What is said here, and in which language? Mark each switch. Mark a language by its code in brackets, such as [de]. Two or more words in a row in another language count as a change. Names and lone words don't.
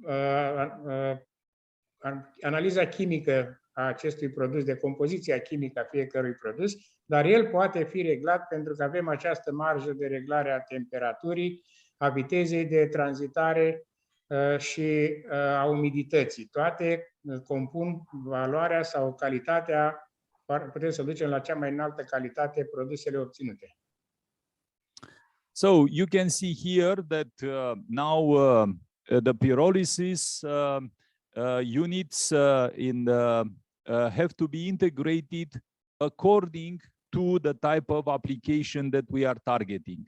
[ro] analiza chimică a acestui produs, de compoziția chimică a fiecărui produs, dar el poate fi reglat pentru că avem această marjă de reglare a temperaturii, a vitezei de tranzitare și a umidității. Toate compun valoarea sau calitatea, putem să ducem la cea mai înaltă calitate produsele obținute. [en] So you can see here that now the pyrolysis units have to be integrated according to the type of application that we are targeting.